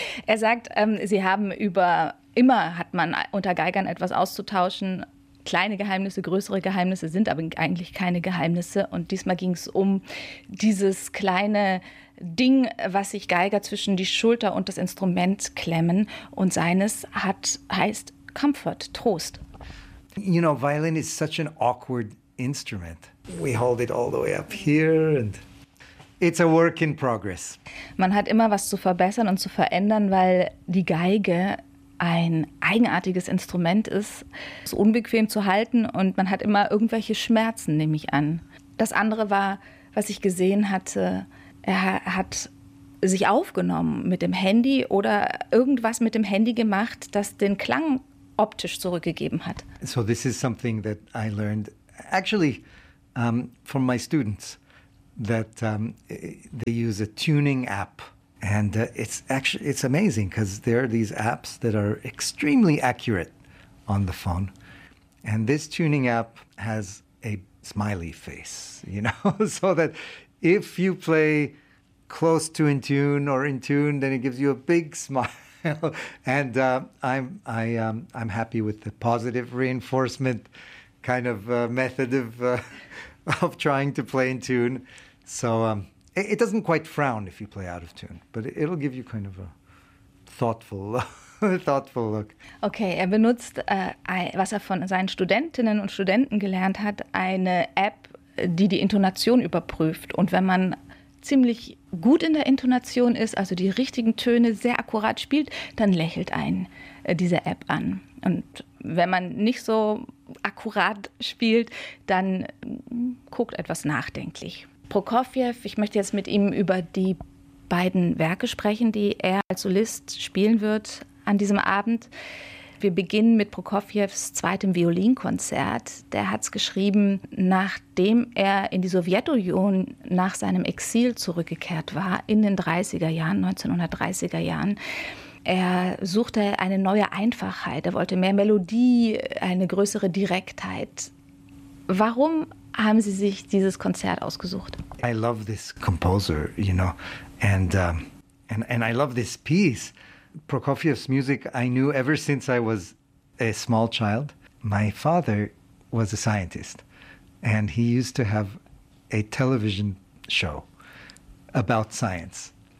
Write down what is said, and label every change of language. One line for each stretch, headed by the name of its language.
German: Er sagt, sie haben immer hat man unter Geigern etwas auszutauschen. Kleine Geheimnisse, größere Geheimnisse sind aber eigentlich keine Geheimnisse. Und diesmal ging es um dieses kleine Ding, was sich Geiger zwischen die Schulter und das Instrument klemmen. Und seines heißt Comfort, Trost.
English: You know, violin is such an awkward instrument. We hold it all the way up here and it's a work in progress.
German: Man hat immer was zu verbessern und zu verändern, weil die Geige ein eigenartiges Instrument ist, es unbequem zu halten und man hat immer irgendwelche Schmerzen, nehme ich an. Das andere war, was ich gesehen hatte, er hat sich aufgenommen mit dem Handy oder irgendwas mit dem Handy gemacht, das den Klang optisch zurückgegeben hat.
English: So this is something that I learned actually from my students, that they use a tuning app. And it's amazing because there are these apps that are extremely accurate on the phone. And this tuning app has a smiley face, you know, so that if you play close to in tune or in tune, then it gives you a big smile. And I'm happy with the positive reinforcement kind of method of trying to play in tune. So it doesn't quite frown if you play out of tune, but it'll give you kind of a thoughtful thoughtful look.
German: Okay, er benutzt, was er von seinen Studentinnen und Studenten gelernt hat, eine App, die Intonation überprüft. Und wenn man ziemlich gut in der Intonation ist, also die richtigen Töne sehr akkurat spielt, dann lächelt einen diese App an. Und wenn man nicht so akkurat spielt, dann guckt etwas nachdenklich. Prokofjew, ich möchte jetzt mit ihm über die beiden Werke sprechen, die er als Solist spielen wird an diesem Abend. Wir beginnen mit Prokofjews zweitem Violinkonzert. Der hat es geschrieben, nachdem er in die Sowjetunion nach seinem Exil zurückgekehrt war, in den 1930er Jahren. Er suchte eine neue Einfachheit, er wollte mehr Melodie, eine größere Direktheit. Warum haben Sie sich dieses Konzert ausgesucht?
English: I love this composer, you know, and I love this piece. Prokofjew's music I knew ever since I was a small child. My father was a scientist, and he used to have a television show about science.